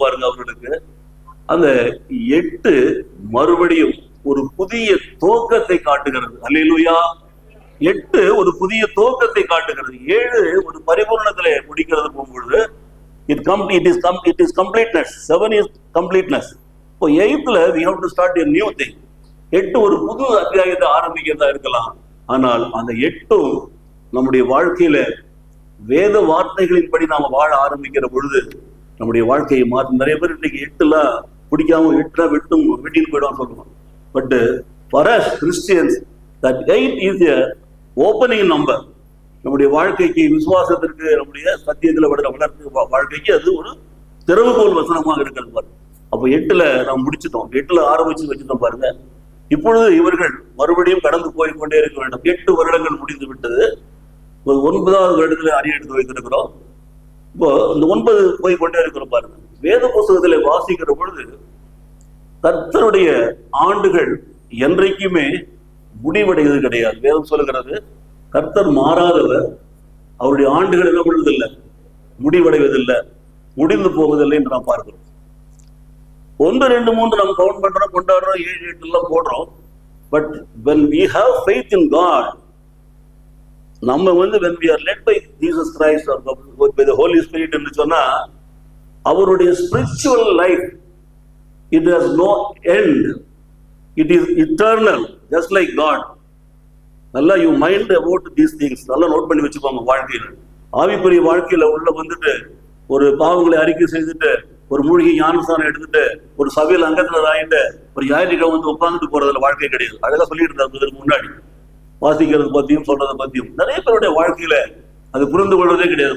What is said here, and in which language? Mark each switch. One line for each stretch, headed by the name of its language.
Tamil: பாருங்க, அவர்களுக்கு அந்த 8 மறுபடியும் ஒரு புதிய துவக்கத்தை காட்டுகிறது. அல்லேலூயா. 8 ஒரு புதிய துவக்கத்தை காட்டுகிறது. 7 ஒரு பரிபூர்ணத்திலே முடிக்கிறது போகும்பொழுது
English: it is completeness.
Tamil: 7 is completeness.
English: இப்போ 8th we have to start a new thing.
Tamil: 8 ஒரு புது அத்தியாயத்தை ஆரம்பிக்கிறதா இருக்கலாம். ஆனால் அந்த 8 நம்முடைய வாழ்க்கையில வேத வார்த்தைகளின்படி நாம வாழ ஆரம்பிக்கிற பொழுது நம்முடைய வாழ்க்கையை மாற்றும். நிறைய பேர் இன்னைக்கு 8 பிடிக்காம 8 வெட்டின்னு போயிடும் சொல்லுவோம்.
English: But for us Christians that 8 is a opening number.
Tamil: நம்முடைய வாழ்க்கைக்கு, விசுவாசத்திற்கு, நம்முடைய சத்தியத்தில் வளர்த்து வாழ்க்கைக்கு அது ஒரு திறவுகோல் வசனமாக இருக்கிறது. பாருங்க, அப்போ 8ல நாம் முடிச்சிட்டோம். 8ல ஆரம்பிச்சு வச்சுட்டோம். பாருங்க, இப்பொழுது இவர்கள் மறுபடியும் கடந்து போய்கொண்டே இருக்க வேண்டும். 8 வருடங்கள் முடிந்து விட்டது. 9வது வருடத்துல அடி எடுத்து வைத்திருக்கிறோம். இப்போ இந்த 9 போய்கொண்டே இருக்கிறோம். பாருங்க, வேத புஸ்தகத்திலே வாசிக்கிற பொழுது கர்த்தருடைய ஆண்டுகள் என்றைக்குமே முடிவடைவது கிடையாது. வேதம் சொல்லுகிறது கர்த்தர் மாறாதவர், அவருடைய ஆண்டுகள் என்ன பண்ணுவதில்லை, முடிவடைவதில்லை, முடிந்து போவதில்லை என்று நாம் பார்க்கிறோம். 1, 2, 3 நம்ம கவுண்ட் பண்றோம், கொண்டாடுறோம், 7, 8 எல்லாம் போடுறோம்.
English: but when we have faith in God,
Tamil: நம்ம வந்து
English: when we are led by Jesus Christ or by the Holy Spirit
Tamil: என்று சொன்னா அவருடைய
English: spiritual life, it has no end. It is eternal, just like God.
Tamil: நல்லா
English: you mind about these things
Tamil: நல்லா note பண்ணி வச்சுக்கோங்க. வாழ்க்கையில், ஆவிக்குரிய வாழ்க்கையில உள்ள வந்துட்டு ஒரு பாவங்களை அறிக்கை செய்துட்டு ஒரு மூழ்கி ஞானஸ்தானம் எடுத்துட்டு ஒரு சபையில் அங்கத்துல ஆகிட்டு ஒரு ஞாயிற்றுக்கிழமை வந்து உட்காந்துட்டு போறதுல வாழ்க்கை கிடையாது. அழகா சொல்லிட்டு இருந்தாரு முன்னாடி, வாசிக்கிறது பத்தியும் சொல்றதை பத்தியும் நிறைய பேருடைய வாழ்க்கையில அது புரிந்து கொள்வதே கிடையாது.